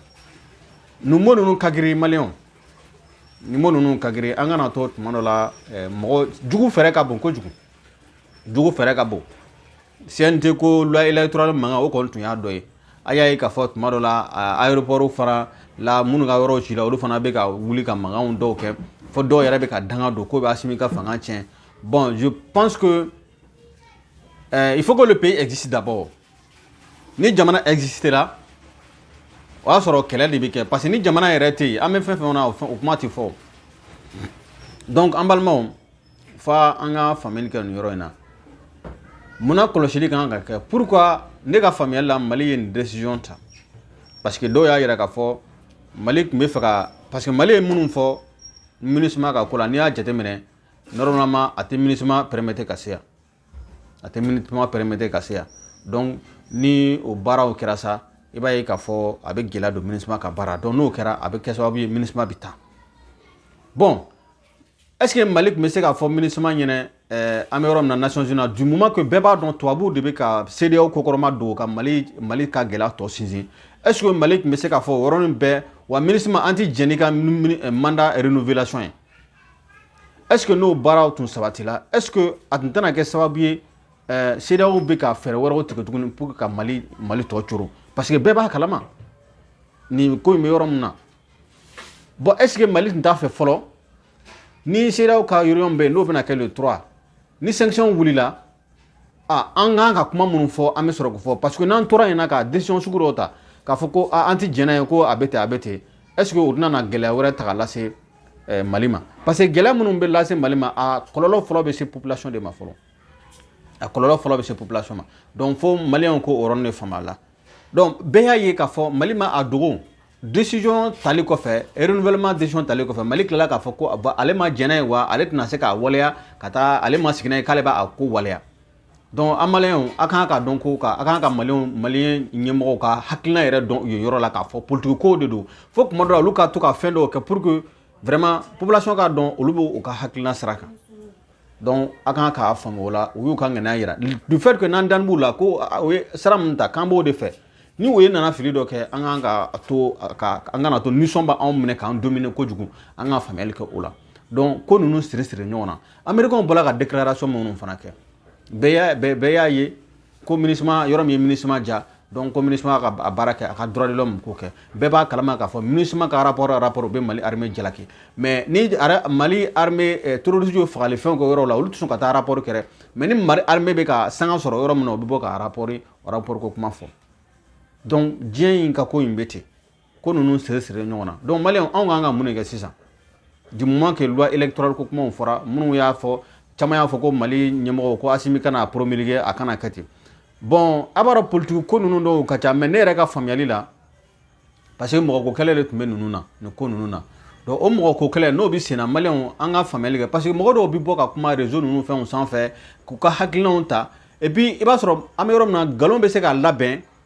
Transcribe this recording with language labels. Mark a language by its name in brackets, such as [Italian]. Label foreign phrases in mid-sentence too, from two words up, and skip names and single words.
[Bambara] nin mot ninnu ka girin maliyɛnw nin mot ninnu ka girin an kana to tuma dɔ la mɔgɔ jugu fɛrɛ ka bon kojugu jugu fɛrɛ ka bon CNT ko [French] loi électorale [Bambara] mankan o kɔni tun y'a dɔ ye a y'a ye k'a fɔ tuma dɔ la aéroport fara la minnu ka yɔrɔw ci la olu fana bɛ ka wuli ka mankanw dɔw kɛ fo dɔw yɛrɛ bɛ ka danga don ko bɛ Assimi ka fanga tiɲɛ [French] bon je pense que il faut que le pays existe d'abord [Bambara] ni jamana existera o y'a sɔrɔ kɛlɛ de bɛ kɛ [French] parce que [Bambara] ni jamana yɛrɛ tɛ yen an bɛ fɛn fɛn na o kuma tɛ fɔ donc an balimaw fa an ka faamuyali kɛ nin yɔrɔ in na munna kɔlɔsili kan ka kɛ pourquoi ne ka faamuyali la Mali ye nin décision ta [French] parce que [Bambara] dɔw y'a yira k'a fɔ Mali tun bɛ fɛ ka [French] parce que [Bambara] Mali ye minnu fɔ MINUSMA ka ko la n'i y'a jateminɛ normalement a tɛ MINUSMA permettre ka se yan a tɛ MINUSMA permettre ka se yan donc ni o baaraw kɛra sa i b'a ye k'a fɔ a bɛ gɛlɛya don MINUSMA ka baara donc n'o kɛra a bɛ kɛ sababu ye MINUSMA bɛ taa [French] bon est-ce [Bambara] que Mali tun bɛ se k'a fɔ MINUSMA ɲɛna an bɛ yɔrɔ min na [French] Nations Unies du moment que [Bambara] bɛɛ b'a dɔn tubabuw de bɛ ka CEDEAO kokɔrɔma don ka Mali ka gɛlɛya tɔ sinsin [French] est-ce que [Bambara] Mali tun bɛ se k'a fɔ o yɔrɔnin bɛɛ wa MINUSMA an tɛ jɛn n'i ka [French] mandat renouvelation [Bambara] ye [French] est-ce que [Bambara] n'o baaraw tun sabatila [French] est-ce que [Bambara] a tun tɛna kɛ sababu ye CEDEAO bɛ ka fɛɛrɛ wɛrɛw tigɛ tuguni [French] pour que [Bambara] ka Mali tɔ coro [French] parce que [Bambara] bɛɛ b'a kalama nin ko in bɛ yɔrɔ min na [French] bon est-ce que [Bambara] Mali tun t'a fɛ fɔlɔ ni CEDEAO ka réunion bɛ yen n'o bɛna kɛ le 3 ni sanction wulila an kan ka kuma minnu fɔ an bɛ sɔrɔ k'o fɔ [French] parce que [Bambara] n'an tora yen na ka décision sugu dɔw ta k'a fɔ ko an tɛ jɛn n'a ye ko a bɛ ten [French] est-ce que [Bambara] o tɛna na gɛlɛya wɛrɛ ta ka lase Mali ma [French] parce que [Bambara] gɛlɛya minnu bɛ lase Mali ma a kɔlɔlɔ fɔlɔ bɛ se population de ma fɔlɔ a kɔlɔlɔ fɔlɔ bɛ se population ma donc fo maliyɛnw ko o yɔrɔnin de faamu a la donc bɛɛ y'a ye k'a fɔ Mali ma a dogo décision tali kɔfɛ [French] renouvellement décision [Bambara] tali kɔfɛ Mali tilala k'a fɔ ko ale ma jɛn n'a ye wa ale tɛna se k'a waleya ka taa ale ma sigi n'a ye k'ale b'a ko waleya donc an maliyɛnw a kan ka dɔn ko a kan ka maliyɛn ɲɛmɔgɔw ka hakilina yɛrɛ dɔn yen yɔrɔ la k'a fɔ politique ko de don fo tuma dɔ la olu ka to ka fɛn dɔw kɛ [French] pour que vraiment population [Bambara] ka dɔn olu bɛ u ka hakilina sira kan donc a kan k'a faamu o la u y'u ka ŋaniya yira [French] du fait que [Bambara] n'an dalen b'u la ko o ye sira min ta k'an b'o de fɛ ni o ye nana fili dɔ kɛ an kan ka to an kana to nisɔn b'anw minɛ k'an dominer kojugu an ka faamuyali kɛ o la donc ko ninnu siri ɲɔgɔn na américains bɔra ka déclaration minnu fana kɛ bɛɛ y'a ye ko MINUSMA yɔrɔ min ye MINUSMA ja donc ko MINUSMA ka a baara kɛ a ka [French] droit de l'homme [Bambara] ko kɛ bɛɛ b'a kalama k'a fɔ MINUSMA ka rapport u bɛ Mali armée jalaki mais ni Mali armée terroriste ye fagali fɛnw kɛ yɔrɔ la olu tɛ sɔn ka taa rapport kɛ [French] mais ni [Bambara] Mali armée bɛ ka sanga sɔrɔ yɔrɔ min na u bɛ bɔ ka rapport ko kuma fɔ donc diɲɛ in ka ko in bɛ ten ko ninnu siri ɲɔgɔn na donc maliyɛnw anw kan ka mun de kɛ sisan [French] du moment que loi électorale [Bambara] ko kumaw fɔra minnu y'a fɔ caman y'a fɔ ko Mali ɲɛmɔgɔw ko Assimi kana promulguer a kana kɛ ten bon a b'a dɔn politique ko ninnu dɔw ka ca mais ne yɛrɛ ka faamuyali la [French] parce que [Bambara] mɔgɔko kɛlɛ de tun bɛ ninnu na nin ko ninnu na donc o mɔgɔko kɛlɛ n'o bɛ sen na maliyɛnw an ka faamuyali kɛ [French] parce que [Bambara] mɔgɔ dɔw bɛ bɔ ka kuma réseau ninnu fɛnw sanfɛ k'u ka hakilinaw ta [French] et puis [Bambara] i b'a sɔrɔ an bɛ yɔrɔ min na nkalon bɛ se ka labɛn